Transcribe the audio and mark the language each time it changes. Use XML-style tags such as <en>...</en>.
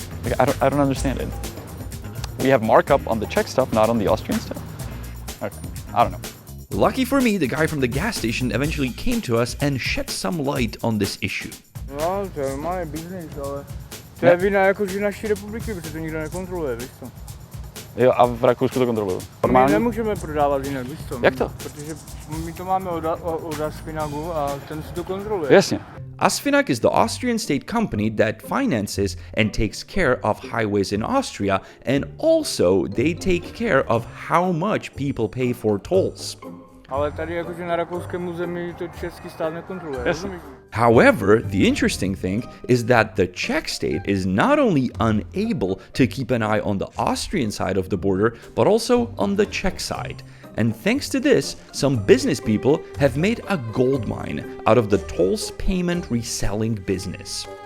<en>Like, I don't understand it. We have markup on the Czech stuff, not on the Austrian stuff. Okay. I don't know. Lucky for me, the guy from the gas station eventually came to us and shed some light on this issue.</en> <cs>No, to je normálně business, ale to je vina jakože naší republiky, protože to nikdo nekontroluje, víš co? Jo, a v Rakousku to kontroluju. My nemůžeme prodávat jinak, víš co? Jak to? Protože my to máme od Asfinagu a ten si to kontroluje. Jasně.</cs> <en>Asfinag is the Austrian state company that finances and takes care of highways in Austria, and also they take care of how much people pay for tolls.</en> <cs>Ale tady jakože na rakouském území to český stát nekontroluje, rozumíš?</cs> <en>However, the interesting thing is that the Czech state is not only unable to keep an eye on the Austrian side of the border, but also on the Czech side. And thanks to this, some business people have made a gold mine out of the tolls payment reselling business.</en>